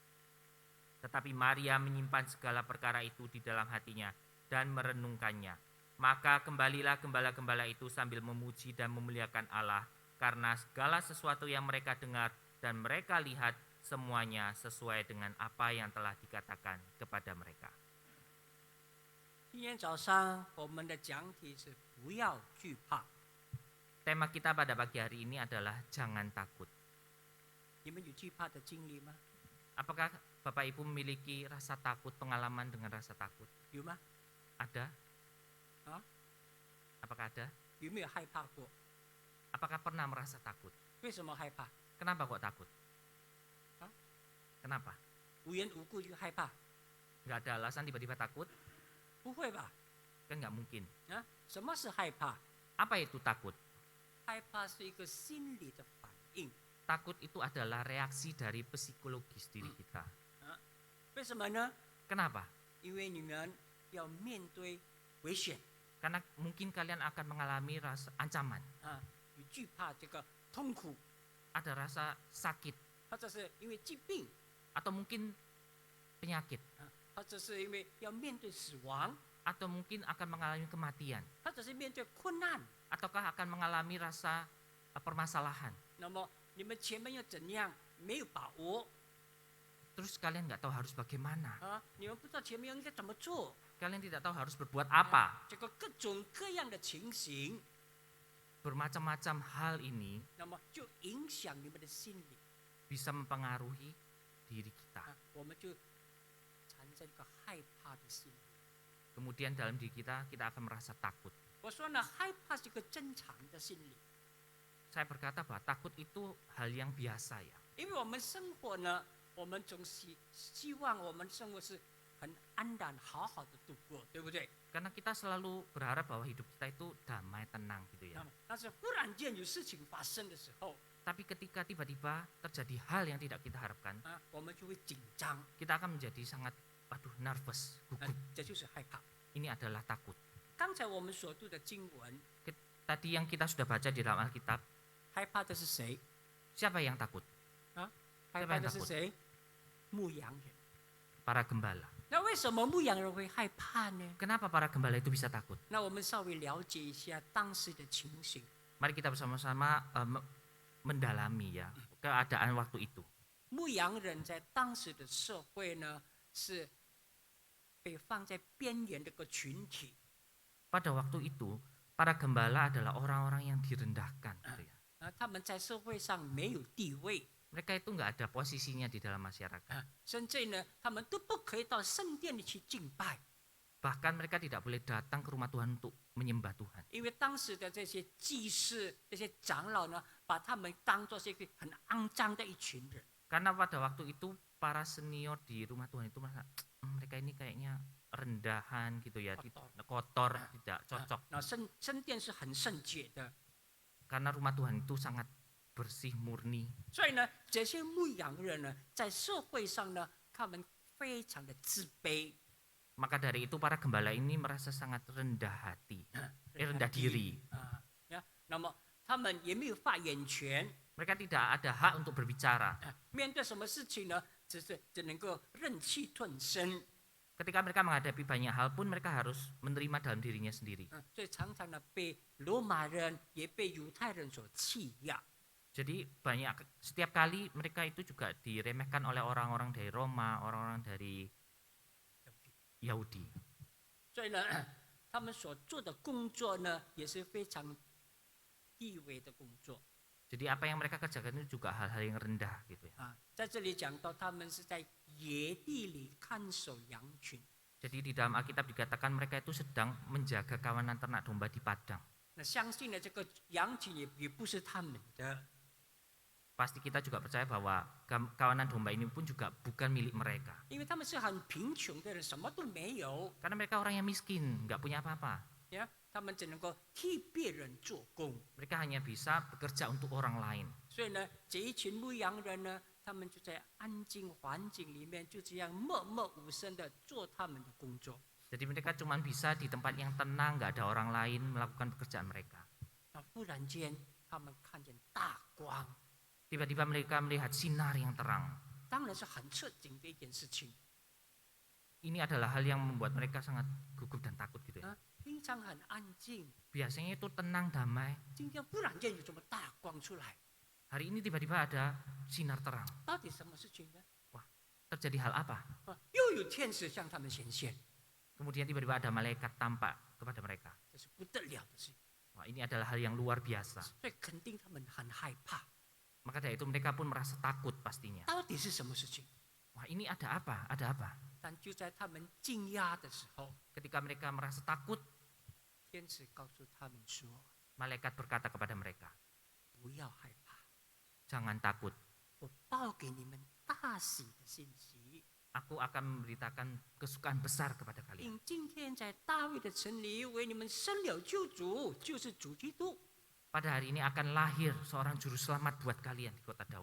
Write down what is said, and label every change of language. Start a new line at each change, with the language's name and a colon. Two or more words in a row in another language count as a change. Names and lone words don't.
Indonesian: Tetapi Maria menyimpan segala perkara itu di dalam hatinya dan merenungkannya. Maka kembalilah gembala-gembala itu sambil memuji dan memuliakan Allah, karena segala sesuatu yang mereka dengar dan mereka lihat semuanya sesuai dengan apa yang telah dikatakan kepada mereka.
Chinese: 今天早上我们的讲题是不要惧怕。
Indonesian: Tema kita pada pagi hari ini adalah jangan takut.
Chinese: 你们有惧怕的经历吗？
Indonesian: Apakah Bapak Ibu memiliki rasa takut, pengalaman dengan rasa takut?
Chinese: 有吗？
Indonesian: Ada? 啊？ Apakah ada?
Chinese: 有没有害怕过？
Indonesian: Apakah pernah merasa takut?
Chinese: 为什么害怕？
Indonesian: Kenapa kok takut? Hah? Kenapa?
Chinese: 无缘无故就害怕？
Indonesian: Nggak ada alasan tiba-tiba takut?
Chinese: 不会吧？
Indonesian: Kan nggak mungkin.
Chinese: 啊？什么是害怕？
Indonesian: Apa itu takut?
Chinese: 害怕是一个心理的反应。
Indonesian: Takut itu adalah reaksi dari psikologis diri kita.
Chinese: 为什么呢？
Indonesian: Kenapa?
Chinese: 因为你们要面对危险，
Indonesian: Karena mungkin kalian akan mengalami rasa ancaman,
Chinese: 你惧怕这个痛苦，
Indonesian: ada rasa sakit,
Chinese: 或者是因为疾病，
Indonesian: atau mungkin penyakit,
Chinese: 或者是因为要面对死亡，
Indonesian: atau mungkin akan mengalami kematian,
Chinese: 或者是面对困难。
Indonesian: ataukah akan mengalami rasa permasalahan.
Chinese: 那么你们前面要怎样？没有把握
Indonesian: Terus kalian nggak tahu harus bagaimana,
Chinese: 你们不知道前面应该怎么做。
Indonesian: kalian tidak tahu harus berbuat apa.
Chinese: 这个各种各样的情形，
Indonesian: Bermacam-macam hal ini
Chinese: 那么就影响你们的心理，
Indonesian: bisa mempengaruhi diri kita.
Chinese: 我们就产生一个害怕的心理。
Indonesian: Kemudian dalam diri kita akan merasa takut.
Chinese: 我说呢，害怕是一个正常的心理，
Indonesian: Saya berkata bahwa takut itu hal yang biasa ya.
Chinese: 因为我们生活呢，我们总希望我们生活是很安然、好好的度过，对不对？
Indonesian: Karena kita selalu berharap bahwa hidup kita itu damai, tenang gitu ya.
Chinese: 但是忽然间有事情发生的时候，
Indonesian: Tapi ketika tiba-tiba terjadi hal yang tidak kita harapkan,
Chinese: 我们就会紧张，
Indonesian: kita akan menjadi sangat nervous, gugup.
Chinese: 这就是害怕。
Indonesian: Ini adalah takut.
Chinese: 刚才我们所读的经文，
Indonesian: Tadi yang kita sudah baca di dalam Alkitab,
Chinese: 害怕的是谁？
Indonesian: siapa yang takut?
Chinese: 害怕的是谁？牧羊人。
Indonesian: Para gembala.
Chinese: 那为什么牧羊人会害怕呢？
Indonesian: Kenapa para gembala itu bisa takut?
Chinese: 那我们稍微了解一下当时的情形。
Indonesian: Mari kita bersama-sama mendalami ya keadaan waktu itu.
Chinese: 牧羊人在当时的社会呢，是被放在边缘的一个群体。
Indonesian: Pada waktu itu, para gembala adalah orang-orang yang direndahkan. Gitu ya.
Chinese: 他们在社会上没有地位，
Indonesian: Mereka itu nggak ada posisinya di dalam masyarakat.
Chinese: 甚至呢，他们都不可以到圣殿里去敬拜，
Indonesian: Bahkan mereka tidak boleh datang ke rumah Tuhan untuk menyembah Tuhan.
Chinese: 因为当时的这些祭司、这些长老呢，把他们当作是一个很肮脏的一群人。
Indonesian: Karena pada waktu itu para senior di rumah Tuhan itu merasa mereka ini kayaknya rendahan gitu ya, kotor, tidak cocok.
Chinese: 那圣殿是很圣洁的，
Indonesian: Karena rumah Tuhan itu sangat bersih, murni.
Chinese: 所以呢，这些牧羊人呢，在社会上呢，他们非常的自卑，
Indonesian: Maka dari itu para gembala ini merasa sangat rendah hati, rendah diri.
Chinese: 那么他们也没有发言权，
Indonesian: Mereka tidak ada hak untuk berbicara.
Chinese: 面对什么事情呢，只能够忍气吞声，
Indonesian: Ketika mereka menghadapi banyak hal pun mereka harus menerima dalam dirinya sendiri.
Chinese: 所以常常呢被罗马人也被犹太人所欺压。
Indonesian: Jadi setiap kali mereka itu juga diremehkan oleh orang-orang dari Roma, orang-orang dari Yahudi.
Chinese: 所以呢，他们所做的工作呢，也是非常低微的工作
Indonesian: Jadi apa yang mereka kerjakan itu juga hal-hal yang rendah gitu ya.
Chinese: 在这里讲到，他们是在野地里看守羊群。
Indonesian: Jadi di dalam Alkitab dikatakan mereka itu sedang menjaga kawanan ternak domba di padang.
Chinese: 那相信呢，这个羊群也不是他们的，
Indonesian: Pasti kita juga percaya bahwa kawanan domba ini pun juga bukan milik mereka.
Chinese: 因为他们是很贫穷的人，什么都没有，
Indonesian: Karena mereka orang yang miskin, nggak punya apa-apa.
Chinese: 他们只能够替别人做工。
Indonesian: Mereka hanya bisa bekerja untuk orang lain.
Chinese: 所以呢，这一群牧羊人呢，他们就在安静环境里面，就这样默默无声的做他们的工作。
Indonesian: Jadi mereka cuma bisa di tempat yang tenang, nggak ada orang lain melakukan pekerjaan mereka.
Chinese: 那忽然间，他们看见大光，
Indonesian: Tiba-tiba mereka melihat sinar yang terang.
Chinese: 当然是很刺激的一件事情。
Indonesian: Ini adalah hal yang membuat mereka sangat gugup dan takut gitu ya.
Chinese: 平常很安静，
Indonesian: Biasanya itu tenang, damai.
Chinese: 今天忽然间有这么大光出来，
Indonesian: Hari ini tiba-tiba ada sinar terang.
Chinese: 到底什么事情呢？
Indonesian: Terjadi hal apa?
Chinese: 又有天使向他们显现，
Indonesian: Kemudian tiba-tiba ada malaikat tampak kepada mereka.
Chinese: 这是不得了的事情，
Indonesian: Wah, ini adalah hal yang luar biasa.
Chinese: 所以肯定他们很害怕。
Indonesian: Maka dari itu mereka pun merasa takut pastinya.
Chinese: 到底是什么事情？
Indonesian: Wah, ini ada apa? Ada apa?
Chinese: 但就在他们惊讶的时候，
Indonesian: Ketika mereka merasa takut,
Chinese: 天使告诉他们说
Indonesian: malaikat berkata kepada mereka,
Chinese: 不要害怕，
Indonesian: jangan takut.
Chinese: 我报给你们大喜的信息。
Indonesian: Aku akan memberitakan kesukaan besar kepada kalian.
Chinese: 因今天在大卫的城里为你们生了救主，就是主基督。
Indonesian: Pada hari ini akan lahir seorang juru selamat buat kalian di kota Daud.